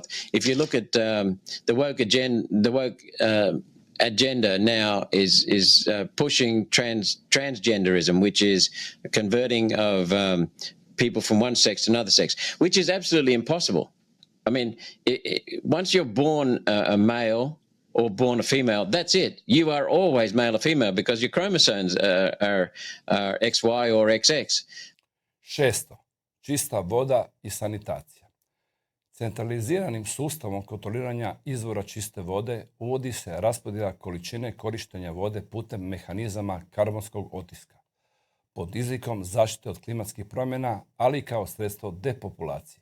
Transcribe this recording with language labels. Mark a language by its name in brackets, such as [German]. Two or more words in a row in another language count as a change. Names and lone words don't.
[English] If you look at the woke agenda now is pushing transgenderism, which is a converting of people from one sex to another sex, which is absolutely impossible. I mean, once you're born a male or born a female, that's it. You are always male or female because your chromosomes are XY or XX. [Croatian] 6. Čista voda i sanitacija. Centraliziranim sustavom kontroliranja izvora čiste vode uvodi se raspodjela količine korištenja vode putem mehanizama karbonskog otiska, pod izlikom zaštite od klimatskih promjena, ali i kao sredstvo depopulacije.